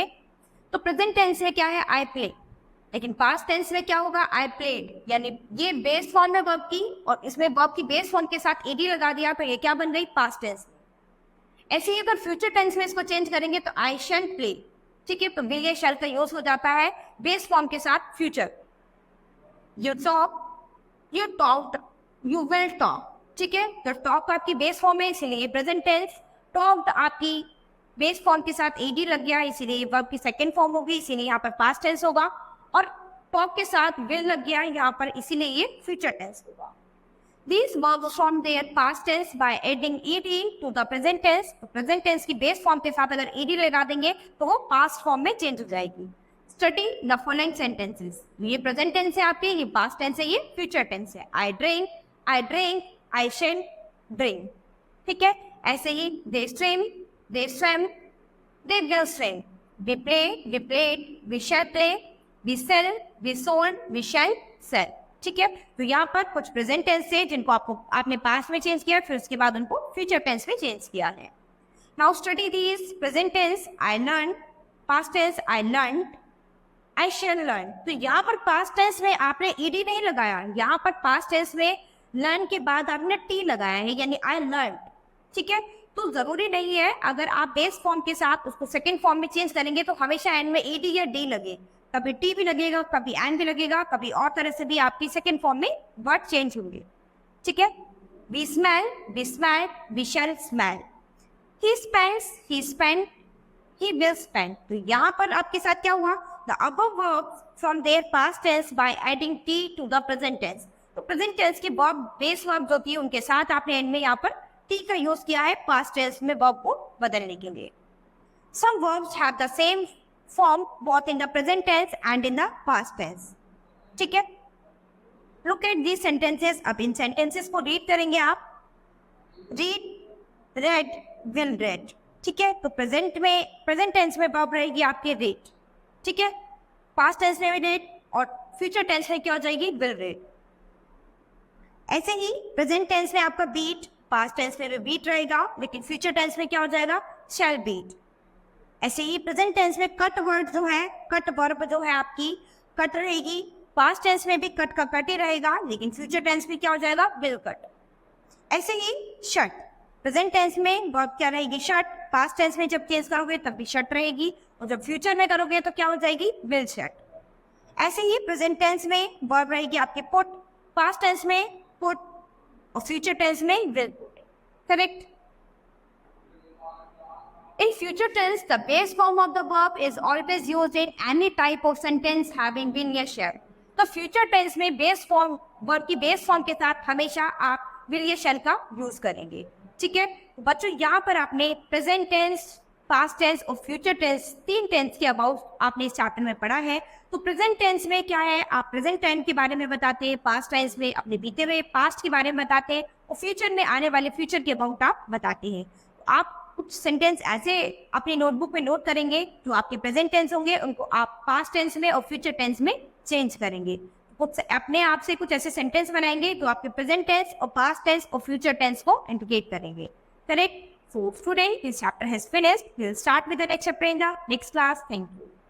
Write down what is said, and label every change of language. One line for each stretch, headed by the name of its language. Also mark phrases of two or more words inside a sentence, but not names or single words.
Hindi: तो
English: present tense
Hindi: में क्या है,
English: I play,
Hindi: लेकिन
English: past tense
Hindi: में क्या होगा,
English: I played.
Hindi: यानी ये
English: base form
Hindi: है वर्ब की, और इसमें वर्ब की
English: base form
Hindi: के साथ ed लगा दिया, तो ये क्या बन गई,
English: past tense.
Hindi: ऐसे ही अगर
English: future tense
Hindi: में इसको चेंज करेंगे तो
English: I shall play.
Hindi: ठीक है, तो विल या शैल का यूज हो जाता है
English: base form
Hindi: के साथ फ्यूचर.
English: You talk, you talked, you will talk.
Hindi: ठीक है, तो टॉक आपकी
English: base form
Hindi: है, इसीलिए
English: present tense.
Hindi: टॉक्ड आपकी
English: base form
Hindi: के साथ ed लग गया, इसीलिए वर्ब की
English: second form
Hindi: होगी, इसीलिए यहाँ पर
English: past tense
Hindi: होगा. और टॉक के साथ विल लग गया यहाँ पर, इसीलिए ये
English: future tense
Hindi: होगा.
English: These verbs form their past tense by adding ed to the present tense.
Hindi: तो
English: present tense
Hindi: की
English: base form
Hindi: के साथ अगर ed लगा देंगे तो वो
English: past form
Hindi: में चेंज हो जाएगी.
English: Study the following sentences. ये present tense
Hindi: है आपकी, ये
English: past tense
Hindi: है, ये
English: future tense है. I drink, I drink, I shall drink.
Hindi: ठीक है, ऐसे ही
English: they swim, they swim, they will swim. We play, we played, we shall play, we sell, we sold, we shall sell.
Hindi: ठीक है, तो यहाँ पर कुछ
English: present tense
Hindi: है जिनको आपने पास्ट में चेंज किया, फिर उसके बाद उनको
English: future tense
Hindi: में चेंज किया है.
English: Now study these present tense. I learn, past tense I learn, I shall learn.
Hindi: तो यहाँ पर
English: past tense
Hindi: में आपने ed नहीं लगाया, यहाँ पर
English: past tense
Hindi: में लर्न के बाद आपने t लगाया है, यानी
English: I learn.
Hindi: ठीक है, तो जरूरी नहीं है अगर आप
English: base form
Hindi: के साथ उसको
English: second form
Hindi: में चेंज करेंगे तो हमेशा एंड में ed या d लगे. कभी टी भी लगेगा, कभी एंड भी लगेगा, कभी और तरह से भी आपकी
English: second form
Hindi: में वर्ड चेंज होंगे. ठीक है,
English: we smell, we smell, we shall smell. He spends, he spent, he will spend.
Hindi: तो यहाँ पर आपके साथ क्या हुआ?
English: The above verbs from their past tense by adding t to the present tense.
Hindi: तो
English: present tense
Hindi: के
English: verb base verb
Hindi: जो थी उनके साथ आपने end में यहाँ पर t का यूज किया है
English: past tense
Hindi: में verb को बदलने के लिए.
English: Some verbs have the same form both in the present tense and in the past tense.
Hindi: ठीक है?
English: Look at these sentences.
Hindi: अब इन sentences को read करेंगे आप.
English: Read, read, will read.
Hindi: ठीक है? तो
English: present tense
Hindi: में verb रहेगी आपके read. ठीक है?
English: past tense
Hindi: में भी read और
English: future tense
Hindi: में क्या हो जाएगी?
English: will read.
Hindi: ऐसे ही
English: present tense
Hindi: में आपका beat,
English: past tense
Hindi: में भी beat रहेगा, लेकिन
English: future tense
Hindi: में क्या हो जाएगा?
English: shall beat.
Hindi: ऐसे ही
English: present tense
Hindi: में
English: cut word
Hindi: जो है,
English: cut verb
Hindi: जो है आपकी कट रहेगी,
English: past tense
Hindi: में भी कट का कट ही रहेगा, लेकिन
English: future tense
Hindi: में क्या हो जाएगा?
English: will cut.
Hindi: ऐसे ही शट,
English: present tense
Hindi: में वर्ब क्या रहेगी? शट.
English: past tense
Hindi: में जब चेंज करोगे तब भी शट रहेगी, और जब फ्यूचर में करोगे तो क्या हो जाएगी?
English: will shut.
Hindi: ऐसे ही
English: present tense
Hindi: में वर्ब रहेगी आपके पुट,
English: past tense
Hindi: में पुट और
English: future tense
Hindi: में
English: will put.
Hindi: करेक्ट?
English: In future tense, the base form of the verb is always used in any type of sentence having been a shell.
Hindi: तो
English: future tense
Hindi: में
English: base form verb
Hindi: की
English: base form
Hindi: के साथ हमेशा आप will या shall का use करेंगे. ठीक है बच्चों, यहाँ पर आपने
English: present tense, past tense
Hindi: और
English: future tense
Hindi: तीन tense के अबाउट आपने इस चैप्टर में पढ़ा है. तो
English: present tense
Hindi: में क्या है? आप
English: present tense
Hindi: के बारे में बताते हैं,
English: past tense
Hindi: में अपने बीते हुए past के बारे में बताते हैं, और future में आने वाले future के अबाउट आप बताते हैं. आप कुछ सेंटेंस ऐसे अपनी नोटबुक में नोट करेंगे जो आपके
English: present tense
Hindi: होंगे, उनको आप
English: past tense
Hindi: में और
English: future tense
Hindi: में चेंज करेंगे. कुछ अपने आप से कुछ ऐसे सेंटेंस बनाएंगे जो आपके
English: present tense
Hindi: और
English: past tense
Hindi: और
English: future tense
Hindi: को इंडिकेट करेंगे. करेक्ट?
English: So today this chapter has finished. We'll start with the next chapter in the next class. Thank you.